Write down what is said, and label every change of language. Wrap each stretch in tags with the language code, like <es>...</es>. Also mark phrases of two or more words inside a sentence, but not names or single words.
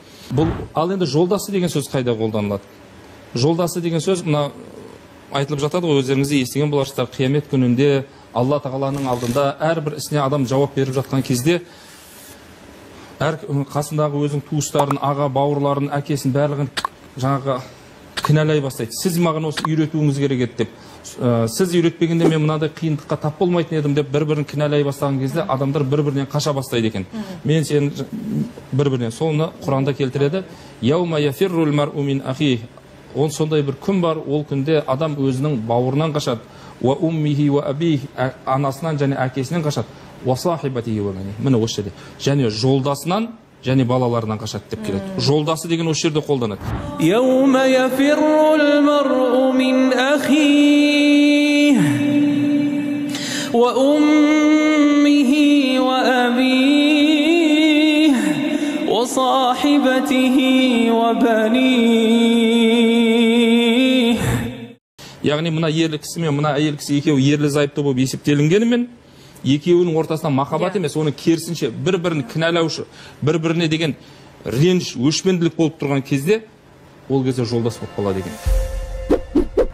<kk>Бұл ал енді жолдасы деген сөз қайда қолданылады? Жолдасы деген сөз мына айтылып жатады ғой, өздеріңізде естіген боларсыздар, қиямет күнінде Алла тағаланың алдында әрбір ісіне адам жауап беріп жатқан кезде әр қасындағы өзінің туыстарын, аға, бауырларын, әкесін барлығын жаңағы кінәлай бастайды. Сіз маған осы үйретуіңіз керек еді деп. Сіз үйретпегенде мен мынадай қиындыққа тап болмайтын едім деп бір-бірін кінәлай бастаған кезде адамдар бір-бірінен қаша бастайды екен. Мен сен бір-бірінен. Соны Құранда келтіреді.</kk> <ar>يوم يفر المرء من أخيه.</ar> <kk>Он сондай бір күн бар, ол күнде адам өзінің бауырынан қашады.</kk> <ar>وأمه وأبيه,</ar> <kk>анасынан және әкесінен қашады.</kk> <ar>وصاحبته وبنيه.</ar> <kk>Міне осы жерде. Және жолдасынан және балаларынан қашады деп келеді. Жолдасы деген осы жерде қолданады.</kk> <ar>يوم يفر المرء من أخيه وأمه وأبيه وصاحبته وبنيه.</ar> <kk>Яғни мына ерлі кісі мен мына әйел кісі екеуі ерлі зайыпты болып есептелінгенімен, екеуінің ортасында махаббат емес, оның керісінше бір-бірін кінәлаушы, бір-біріне деген реніш, өшпенділік болып тұрған кезде, ол кезде жолдас болып қалады екен.</kk>